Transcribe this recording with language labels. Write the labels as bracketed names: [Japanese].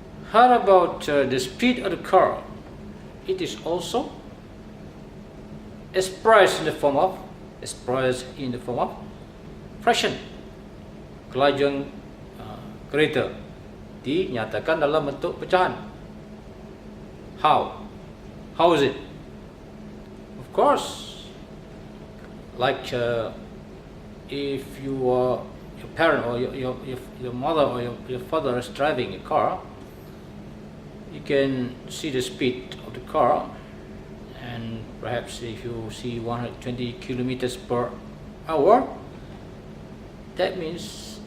[English] How about the speed of the car? It is also expressed in the form of fraction. [Malay] Kelajuan kereta dinyatakan dalam bentuk pecahan. [English] How is it? Of course, like if your parent or your mother or your father is driving a car, you can see the speed of the car, and perhaps if you see 120 kilometers per hour, that means